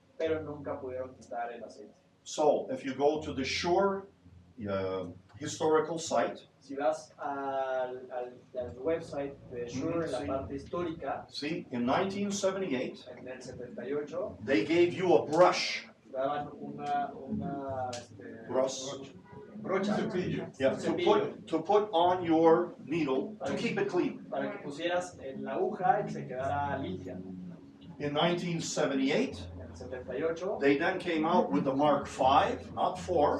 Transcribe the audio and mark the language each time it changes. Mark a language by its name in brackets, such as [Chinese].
[Spanish] pero nunca pudieron quitar el aceite. [English] So if you go to the Shure historical site, [Spanish] Si vas al website de Shure, en la Sí. parte histórica, [English] see, in 1978, [Spanish] en el 78, [English] they gave you a brush. [Spanish] daban una [English] Brush. [Spanish] brocha [English] Yeah, to put on your needle to keep it clean. [Spanish] para que pusieras en la aguja y se quedara limpia. [English] In 1978, [Spanish] En el 78 [English] they then came out with the Mark V, not 4,